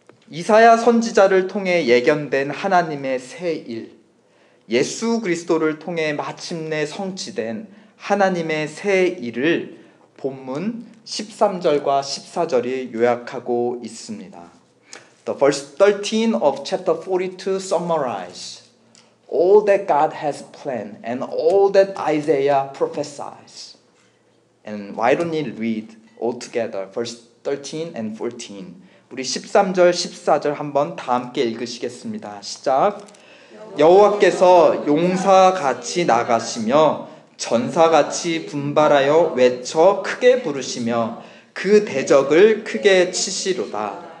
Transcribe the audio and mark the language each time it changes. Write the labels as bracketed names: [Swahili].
[Korean] 이사야 선지자를 통해 예견된 하나님의 새 일, 예수 그리스도를 통해 마침내 성취된 하나님의 새 일을 본문 13절과 14절이 요약하고 있습니다. [English] The verse 13 of chapter 42 summarize all that God has planned and all that Isaiah prophesies. And why don't you read all together verse 13 and 14? [Korean] 우리 13절, 14절 한번 다 함께 읽으시겠습니다. 시작. 여호와께서 용사같이 나가시며 전사같이 분발하여 외쳐 크게 부르시며 그 대적을 크게 치시로다.